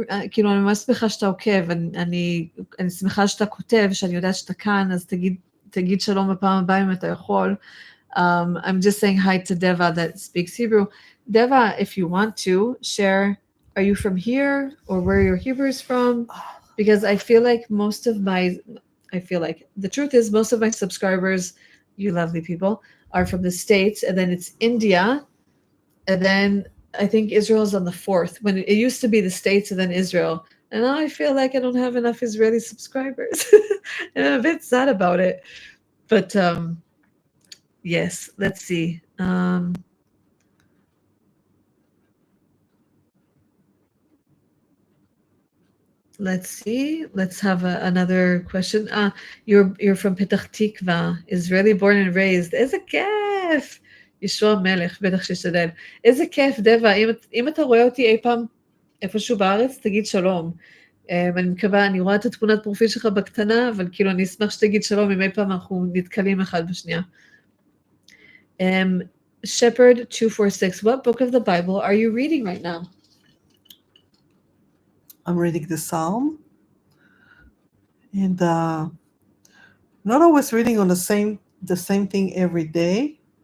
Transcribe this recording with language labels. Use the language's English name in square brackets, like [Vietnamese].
[Hebrew] כאילו, אני ממש שמחה שאתה עוקב, אני שמחה שאתה כותב, שאני יודעת שאתה כאן, אז תגיד שלום בפעם הבאה אם אתה יכול. [English] I'm just saying hi to Deva that speaks Hebrew. Deva, if you want to share, are you from here or where your Hebrew is from? Because I feel like the truth is most of my subscribers, you lovely people, are from the States, and then it's India, and then I think Israel is on the fourth, when it used to be the States and then Israel. And now I feel like I don't have enough Israeli subscribers. And I'm a bit sad about it. But yes, let's see. Let's see. Let's have another question. You're from Petach Tikva, Israeli born and raised. [Hebrew] איזה כיף! ישוע מלך, בטח שישתדל. איזה כיף, דבה, אם אתה רואה אותי אי פעם איפשהו בארץ, תגיד שלום. אני מקווה, אני רואה את התמונת פרופיל שלך בקטנה, אבל כאילו אני אשמח שתגיד שלום אם אי פעם אנחנו נתקלים אחד בשנייה. [English] Shepherd 246, what book of the Bible are you reading right now? I'm reading the Psalm, and not always reading on the same thing every day.